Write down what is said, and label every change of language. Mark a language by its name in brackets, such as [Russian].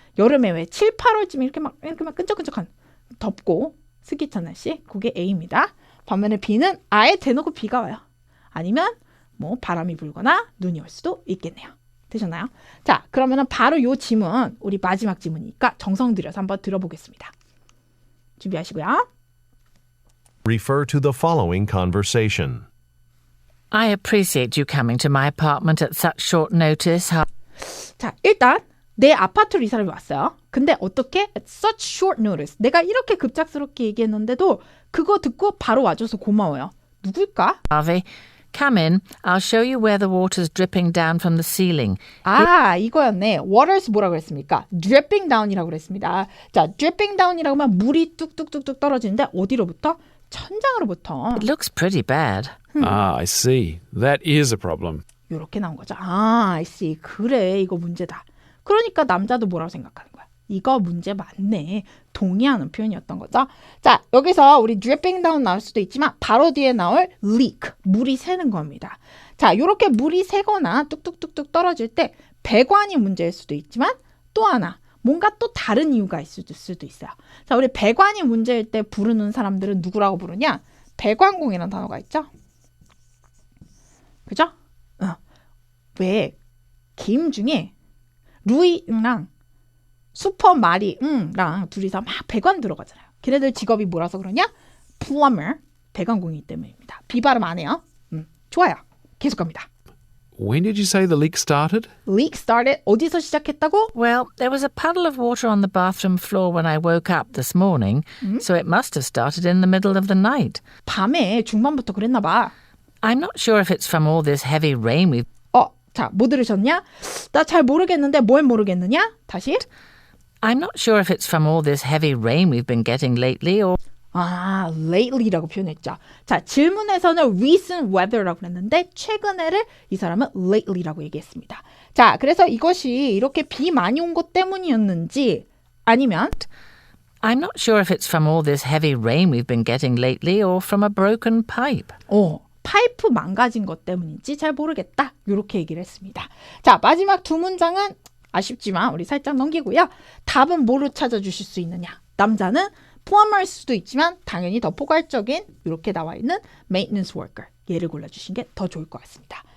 [Korean] 여름에 왜 7, 8월쯤에 이렇게 막 끈적끈적한 덥고 스기찬 날씨. 그게 A입니다. 반면에 B는 아예 대놓고 비가 와요. 아니면 뭐 바람이 불거나 눈이 올 수도 있겠네요. 되셨나요? 자, 그러면은 바로 요 지문, 우리 마지막 지문이니까 정성 들여서 한번 들어보겠습니다. 준비하시고요. [English] Refer to the following conversation. I appreciate you coming to my apartment at such short notice. [Korean] 자, 일단 내 아파트로 이 사람이 왔어요. 근데 어떻게? [English] At such short notice. [Korean] 내가 이렇게 급작스럽게 얘기했는데도 그거 듣고 바로 와줘서 고마워요. 누굴까? [English] Harvey, come in. I'll show you where the water's dripping down from the ceiling. [Korean] 이거였네. Water's 뭐라고 그랬습니까? Dripping down이라고 그랬습니다. 자, dripping down이라고 하면 물이 뚝뚝뚝뚝 떨어지는데 어디로부터? 천장으로부터. [English] It looks pretty bad. I see. That is a problem. [Korean] 이렇게 나온 거죠. [English] I see. [Korean] 그래, 이거 문제다. 그러니까 남자도 뭐라고 생각하는 거야? 이거 문제 맞네. 동의하는 표현이었던 거죠. 자, 여기서 우리 dripping down 나올 수도 있지만 바로 뒤에 나올 leak, 물이 새는 겁니다. 자, 이렇게 물이 새거나 뚝뚝뚝뚝 떨어질 때 배관이 문제일 수도 있지만 또 하나, 뭔가 또 다른 이유가 있을 수도 있어요. 자, 우리 배관이 문제일 때 부르는 사람들은 누구라고 부르냐? 배관공이라는 단어가 있죠? 그죠? 왜 게임 중에 루이 응랑 슈퍼 마리 응랑 둘이서 막 배관 들어가잖아요. 걔네들 직업이 뭐라서 그러냐? plumber, 배관공이기 때문입니다. 비발음 안 해요. 좋아요. 계속 갑니다. [English] When did you say the leak started? Leak started. [Korean] 어디서 시작했다고? [English] Well, there was a puddle of water on the bathroom floor when I woke up this morning, so it must have started in the middle of the night. [Korean] 밤에 중반부터 그랬나 봐. [English] I'm not sure if it's from all this heavy rain we've... [Korean] 자, 뭐 들으셨냐? 나 잘 모르겠는데 뭘 모르겠느냐? 다시. [English] I'm not sure if it's from all this heavy rain we've been getting lately or... [Korean] lately라고 표현했죠. 자, 질문에서는 [English] recent weather [Korean] 라고 그랬는데 최근에를 이 사람은 lately라고 얘기했습니다. 자, 그래서 이것이 이렇게 비 많이 온 것 때문이었는지 아니면 [English] I'm not sure if it's from all this heavy rain we've been getting lately or from a broken pipe. [Korean] 파이프 망가진 것 때문인지 잘 모르겠다. 이렇게 얘기를 했습니다. 자, 마지막 두 문장은 아쉽지만 우리 살짝 넘기고요. 답은 뭐로 찾아주실 수 있느냐? 남자는 plumber일 수도 있지만 당연히 더 포괄적인 이렇게 나와 있는 maintenance worker 얘를 골라주신 게 더 좋을 것 같습니다.